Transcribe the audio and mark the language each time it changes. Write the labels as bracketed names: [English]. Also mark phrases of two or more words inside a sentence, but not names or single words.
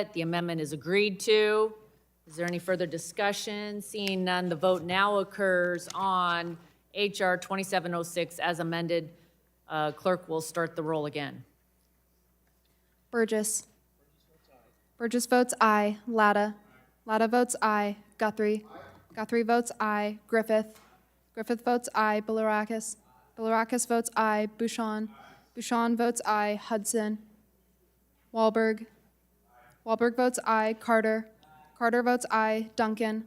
[English] The amendment is agreed to. Is there any further discussion? Seeing none, the vote now occurs on H.R. 2706 as amended. Clerk will start the roll again. Burgess. Burgess votes aye. Latta. Latta votes aye. Guthrie. Guthrie votes aye. Griffith. Griffith votes aye. Bilirakis. Bilirakis votes aye. Bouchon. Bouchon votes aye. Hudson. Wahlberg. Wahlberg votes aye. Carter. Carter votes aye. Duncan.